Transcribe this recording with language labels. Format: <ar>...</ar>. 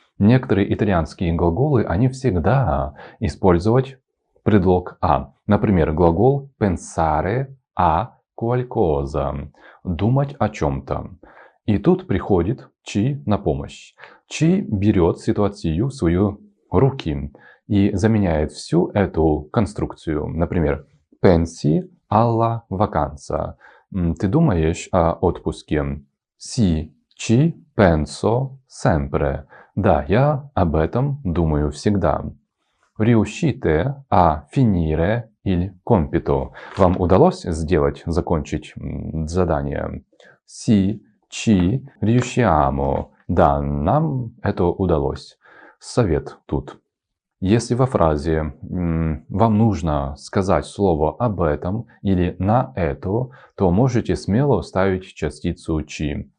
<ru>Некоторые итальянские глаголы, они всегда используют предлог «а». Например, глагол</ru> <it>«pensare a qualcosa»</it> <ru>– «думать о чем-то». И тут приходит «ci» на помощь. «Ci» берет ситуацию в свои руки и заменяет всю эту конструкцию. Например,</ru> <it>pensi alla vacanza.</it> <ru>Ты думаешь о отпуске?</ru> <it>Sì, ci penso sempre.</it> <ru>Да, я об этом думаю всегда.</ru> <it>Riuscite a finire il compito.</it> <ru>Вам удалось закончить задание?</ru> <it>Sì, ci riusciamo.</it> <ru>Да, нам это удалось. Совет тут. Если во фразе вам нужно сказать слово «об этом» или «на это», то можете смело ставить частицу «ci».</ru>